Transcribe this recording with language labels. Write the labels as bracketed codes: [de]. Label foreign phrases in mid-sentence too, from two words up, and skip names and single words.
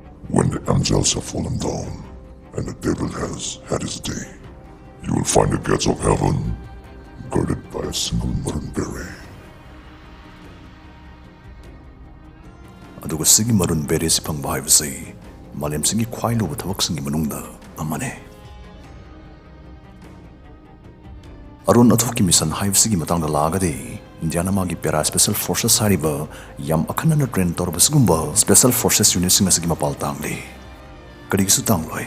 [en] When the angels have fallen down and the devil has had his day, you will find the gates of heaven guarded by a single maroon beret. [mni] ꯑꯗꯨꯒ ꯁꯤꯒꯤ [en] maroon beret [mni] ꯐꯪꯕ ꯍꯥꯏꯕꯁꯤ ꯃꯥꯂꯦꯝꯁꯤꯒꯤ ꯈ꯭ꯋꯥꯏ ꯂꯨꯕ ꯊꯕꯛꯁꯤꯡꯒꯤ ꯃꯅꯨꯡꯗ ꯑꯃꯅꯤ꯫ ꯑꯔꯣꯟ ꯑꯊꯨꯞꯀꯤ ꯃꯤꯁꯟ ꯍꯥꯏꯕꯁꯤꯒꯤ ꯃꯇꯥꯡꯗ ꯂꯥꯛꯑꯒꯗꯤ ꯏꯟꯗꯤꯌꯥꯅ ꯃꯥꯒꯤ [en] para special forces [mni] ꯍꯥꯏꯔꯤꯕ ꯌꯥꯝ ꯑꯈꯟꯅꯅ ꯇ꯭ꯔꯦꯟ ꯇꯧꯔꯕꯁꯤꯒꯨꯝꯕ [en] special forces units [mni] ꯑꯁꯤꯒꯤ ꯃꯄꯥꯜ ꯇꯥꯡꯂꯤ꯫ ꯀꯔꯤꯒꯤꯁꯨ ꯇꯥꯡꯂꯣꯏ?